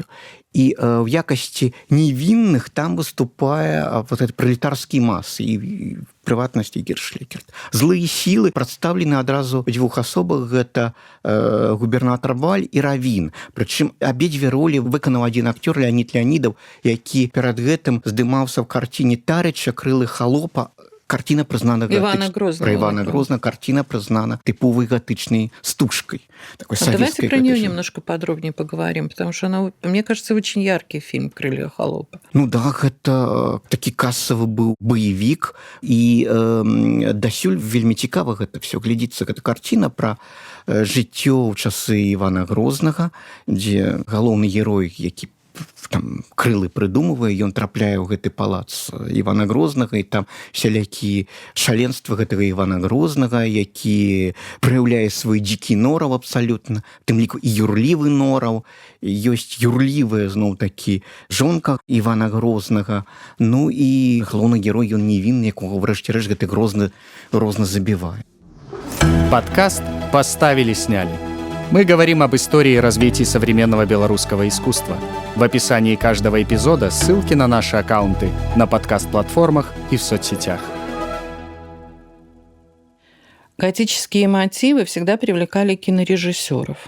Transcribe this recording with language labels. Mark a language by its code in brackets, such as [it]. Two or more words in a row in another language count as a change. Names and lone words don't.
[be] І в якасці невінных там выступае [ru] вот этот [be] пролетарскі мас, і в прыватнасці Гершлекерт. Злыя сілы прадстаўлены адразу ў дзвюх асобах, гэта губернатар Валь і Равін. Прычым абедзве ролі выканаў адзін актёр Леонид Леонидов, які перад гэтым здымаўся ў карціне Тарыча «Крылы холопа». Карціна прызнана про [ru] Ивана Грозного, картина признана типовой [be] гатычной стужкой. [ru] Такой давайте про нее немножко подробнее поговорим, потому что она, мне кажется, очень яркий фильм «Крылья холопа». Ну да, это такі кассовый был боевик, и [be] дасюль вельмі цікава гэта все глядзіцца. Гэта карціна про жыццё ў часы Ивана Грознага, дзе галоўны герой, які там крылы прыдумвае, ён трапляе ў гэты палац Івана Грознага, і там сялякі шаленства гэтага Івана Грознага, які праяўляе свой дзікі нораў абсалютна, тым ліку і юрлівы нораў, ёсць юрлівая зноў-такі жонка Івана Грознага, ну і галоўны герой, ён невінны, якога врэшце рэшт гэты Грозны забівае. [ru] Подкаст «Поставили-сняли». Мы говорим об истории и развитии современного белорусского искусства. В описании каждого эпизода ссылки на наши аккаунты на подкаст-платформах и в соцсетях. Готические мотивы всегда привлекали кинорежиссеров.